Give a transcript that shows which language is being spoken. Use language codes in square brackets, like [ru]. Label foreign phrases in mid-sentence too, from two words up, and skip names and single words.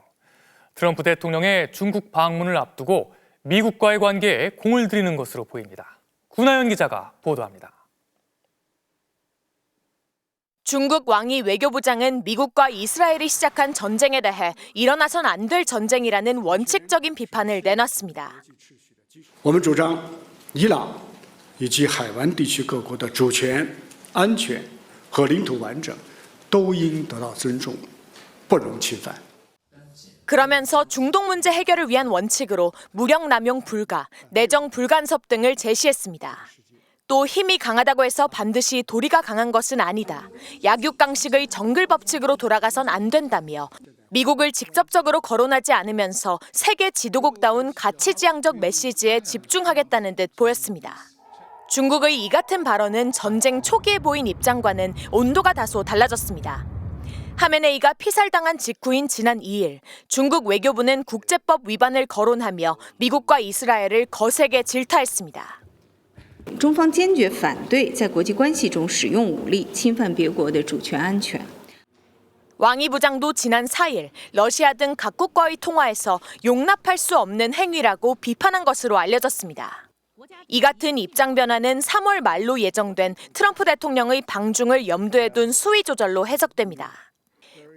[ko] 트럼프 대통령의 중국 방문을 앞두고 미국과의 관계에 공을 들이는 것으로 보입니다. 구나연 기자가 보도합니다. 중국 왕이 외교부장은 미국과 이스라엘이 시작한 전쟁에 대해 일어나선 안 될 전쟁이라는 원칙적인 비판을 내놨습니다. [zh] 我们主张伊朗以及海湾地区各国的主权、安全和领土完整都应得到尊重，不容侵犯. [ko] 그러면서 중동 문제 해결을 위한 원칙으로 무력 남용 불가, 내정 불간섭 등을 제시했습니다. 또 힘이 강하다고 해서 반드시 도리가 강한 것은 아니다. 약육강식의 정글 법칙으로 돌아가선 안 된다며 미국을 직접적으로 거론하지 않으면서 세계 지도국다운 가치지향적 메시지에 집중하겠다는 듯 보였습니다. 중국의 이 같은 발언은 전쟁 초기에 보인 입장과는 온도가 다소 달라졌습니다. 하메네이가 피살당한 직후인 지난 2일, 중국 외교부는 국제법 위반을 거론하며 미국과 이스라엘을 거세게 질타했습니다. [zh] 中方坚决反对在国际关系中使用武力侵犯别国的主权安全. [ko] 왕이 부장도 지난 4일 러시아 등 각국과의 통화에서 용납할 수 없는 행위라고 비판한 것으로 알려졌습니다. 이 같은 입장 변화는 3월 말로 예정된 트럼프 대통령의 방중을 염두에 둔 수위 조절로 해석됩니다.